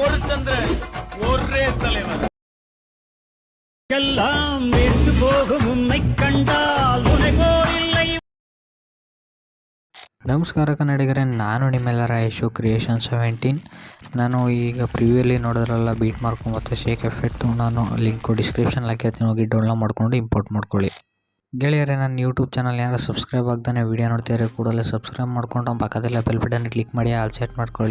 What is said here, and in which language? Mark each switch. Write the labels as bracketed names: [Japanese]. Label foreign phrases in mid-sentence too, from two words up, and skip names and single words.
[Tamil] ராமச்சந்திரன் ஒரே தலைவர். எல்லாம் விட்டு போகும் உன்னை கண்டால் உனை போல் இல்லை. [Kannada] ನಮಸ್ಕಾರ ಕನ್ನಡಿಗರೇ, ನಾನು ನಿಮ್ಮೆಲ್ಲರ ಯಶು ಕ್ರಿಯೇಷನ್ 17. ನಾನು ಈಗ ಪ್ರಿವ್ಯೂಲಿ ನೋಡಿದ್ರಲ್ಲ [English] beat mark [Kannada] ಮತ್ತು [English] shake effect, [Kannada] ನಾನು [English] link description [Kannada] ಹಾಕಿರ್ತೀನಿ, ಹೋಗಿ ಡೌನ್ಲೋಡ್ ಮಾಡ್ಕೊಂಡು ಇಂಪೋರ್ಟ್ ಮಾಡ್ಕೊಳ್ಳಿ. ಗೆಳೆಯರೇ, ನನ್ನ [English] YouTube channel [Kannada] ಯಾರು ಸಬ್ಸ್ಕ್ರೈಬ್ ಆಗ್ದಾನೆ ವೀಡಿಯೋ ನೋಡ್ತಿದ್ರೆ ಕೂಡಲೇ ಸಬ್ಸ್ಕ್ರೈಬ್ ಮಾಡ್ಕೊಂಡು ಪಕ್ಕದಲ್ಲೇ [English] bell button click [Kannada] ಮಾಡಿ [English] all set [Kannada] ಮಾಡ್ಕೊಳ್ಳಿ.